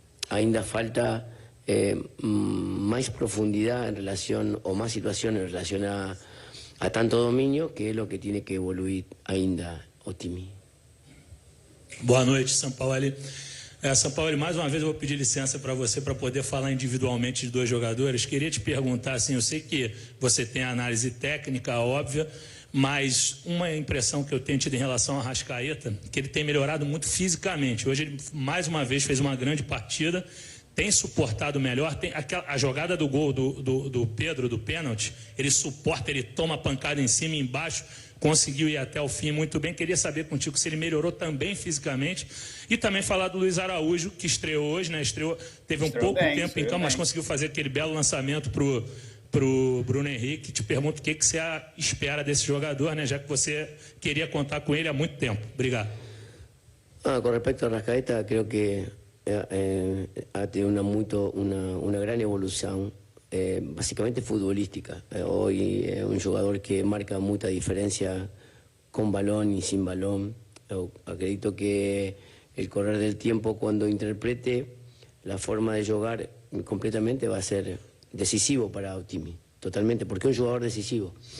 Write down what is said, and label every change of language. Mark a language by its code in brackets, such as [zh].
[es] Ainda falta más profundidad en relación, o más situación en relación a tanto dominio, que es lo que tiene que evoluir ainda Otimi. [pt] Boa noite, Sampaoli. Sampaoli, mais uma vez eu vou pedir licença para você para poder falar individualmente de dois jogadores. Queria te perguntar, assim, eu sei que você tem a análise técnica óbvia, mas uma impressão que eu tenho tido em relação ao Arrascaeta, que ele tem melhorado muito fisicamente. Hoje ele, mais uma vez, fez uma grande partida, tem suportado melhor, tem a jogada do gol do Pedro, do pênalti, ele suporta, ele toma pancada em cima e embaixo, conseguiu ir até o fim muito bem. Queria saber contigo se ele melhorou também fisicamente, e também falar do Luiz Araújo, que estreou hoje, né? Teve um pouco tempo em campo, mas conseguiu fazer aquele belo lançamento pro Bruno Henrique. Te pergunto o que você espera desse jogador, né? Já que você queria contar com ele há muito tempo. Obrigado. [es] Con respecto a Arrascaeta, creo que ha tenido una gran evolución, básicamente futbolística. Hoy es un jugador que marca mucha diferencia con balón y sin balón. Yo acredito que el correr del tiempo, cuando interprete la forma de jugar completamente, va a ser decisivo para Otimi, totalmente, porque es un jugador decisivo.